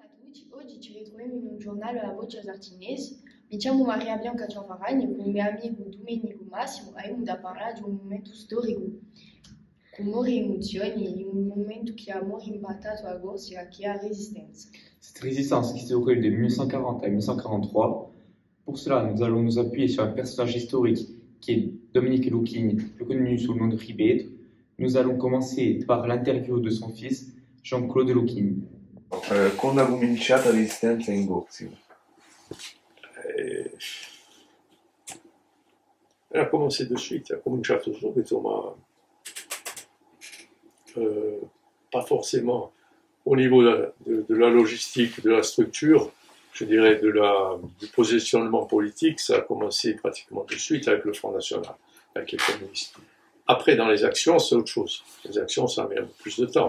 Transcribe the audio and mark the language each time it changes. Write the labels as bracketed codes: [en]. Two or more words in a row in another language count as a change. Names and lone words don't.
[it] Oggi ci ritroviamo in un giornale alla voce sarcinese. Mi chiamo Maria Bianca Ciafaragni e con il mio amico Domenico Massimo abbiamo da parlare di un momento storico con molte emozioni, un momento che ha impattato la Corsica, che è la Resistenza. [fr] Cette résistance qui s'est déroulée de 1840 à 1843, pour cela nous allons nous appuyer sur un personnage historique qui est Dominique Lucchini, plus connu sous le nom de Ribeiro. Nous allons commencer par l'interview de son fils, Jean-Claude Lucchini. [it] Quando ha cominciato la resistenza in Corsica? [fr] Elle a commencé de suite, [it] elle a cominciato subito, ma [fr] pas forcément au niveau de la logistique, de la structure, je dirais du positionnement politique. Ça a commencé pratiquement de suite avec le Front National, avec les communistes. Après, dans les actions, c'est autre chose. Les actions, ça met un peu plus de temps.